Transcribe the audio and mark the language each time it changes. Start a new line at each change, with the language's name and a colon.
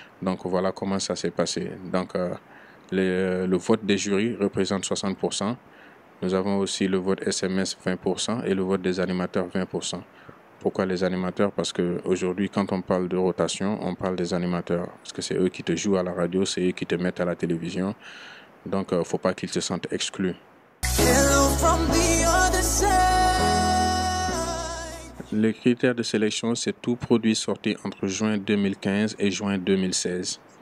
French: Donc voilà comment ça s'est passé. Donc le vote des jurys représente 60%. Nous avons aussi le vote SMS 20% et le vote des animateurs 20%. Pourquoi les animateurs? Parce qu'aujourd'hui, quand on parle de rotation, on parle des animateurs. Parce que c'est eux qui te jouent à la radio, c'est eux qui te mettent à la télévision. Donc, il ne faut pas qu'ils se sentent exclus.
English: Hello from the other side.
French: Les critères de sélection, c'est tout produit sorti entre juin 2015 et juin 2016.